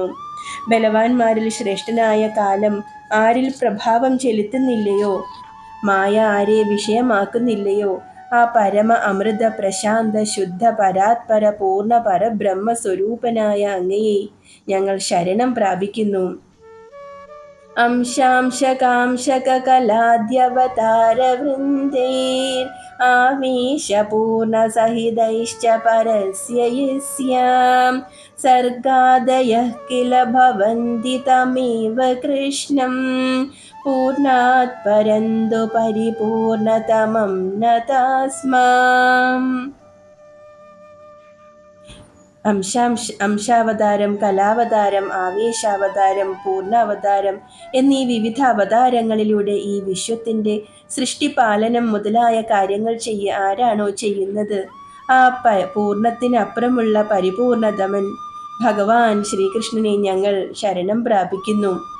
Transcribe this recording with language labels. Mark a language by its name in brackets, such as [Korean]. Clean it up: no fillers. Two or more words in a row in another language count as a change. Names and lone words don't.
[Malayalam] ബലവാന്മാരിൽ ശ്രേഷ്ഠനായ കാലം ആരിൽ പ്രഭാവം ചെലുത്തുന്നില്ലയോ, മായ ആരെ വിഷയമാക്കുന്നില്ലയോ, ആ പരമ അമൃത പ്രശാന്ത ശുദ്ധ പരാത്പര പൂർണ്ണ പരബ്രഹ്മ സ്വരൂപനായ അങ്ങയെ ഞങ്ങൾ ശരണം പ്രാപിക്കുന്നു. [Sanskrit] अंशांशकांशककलाद्यवतारवृन्दैर् आवेशपूर्णसहितैश्च परस्य यस्यां सर्गादयः किल भवन्ति तमेव कृष्णं पूर्णात् परन्तु परिपूर्णतमं न तस्माम्. [Malayalam] അംശാവതാരം, കലാവതാരം, ആവേശാവതാരം, പൂർണ്ണാവതാരം എന്നീ വിവിധ അവതാരങ്ങളിലൂടെ ഈ വിശ്വത്തിൻ്റെ സൃഷ്ടിപാലനം മുതലായ കാര്യങ്ങൾ ആരാണോ ചെയ്യുന്നത്, ആ പൂർണ്ണത്തിനപ്പുറമുള്ള പരിപൂർണതമൻ ഭഗവാൻ ശ്രീകൃഷ്ണനെ ഞങ്ങൾ ശരണം പ്രാപിക്കുന്നു.